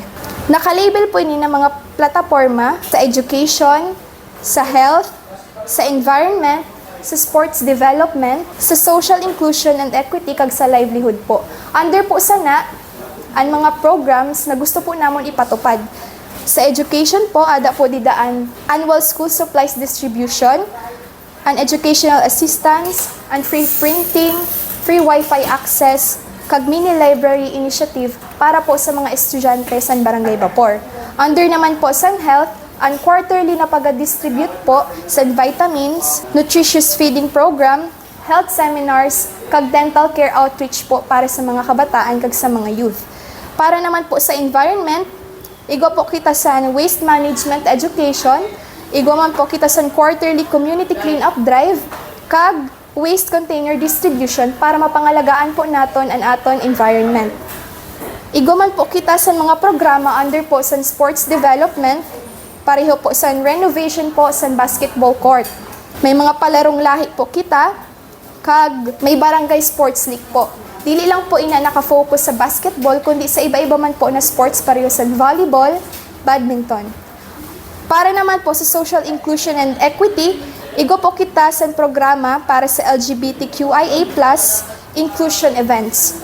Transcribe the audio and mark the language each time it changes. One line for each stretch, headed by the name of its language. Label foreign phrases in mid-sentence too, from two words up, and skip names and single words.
Masbatenyo: Nakalabel po ini na mga plataporma sa education, sa health, sa environment, sa sports development, sa
English: social inclusion and equity
Masbatenyo: kag sa livelihood po. Under po sana ang mga programs na gusto po namon ipatupad. Sa education po, ada po didaan
English: annual school supplies distribution, an educational assistance, and free printing, free Wi-Fi access,
Masbatenyo: kag
English: mini library initiative
Masbatenyo: para po sa mga estudyante sa Barangay Bapor.
English: Under naman
Masbatenyo: po sa health, ang quarterly na pag-distribute po sa vitamins,
English: nutritious feeding program, health seminars,
Masbatenyo: kag
English: dental care outreach
Masbatenyo: po para sa mga kabataan kag sa mga youth. Para naman po sa environment, igo po kita sa
English: waste management education,
Masbatenyo: igo man po kita sa
English: quarterly community cleanup drive,
Masbatenyo: kag
English: waste container distribution
Masbatenyo: para mapangalagaan po naton ang aton environment. Igo man po kita sa mga programa under po sa
English: sports development,
Masbatenyo: pareho po sa renovation po sa basketball court. May mga palarong lahi po kita, kag may barangay
English: sports league
Masbatenyo: po. Dili lang po ina nakafocus sa basketball, kundi sa iba-iba man po na sports pareho sa volleyball, badminton. Para naman po sa
English: social inclusion and equity,
Masbatenyo: igo po kita sa programa para sa
English: LGBTQIA+ inclusion events.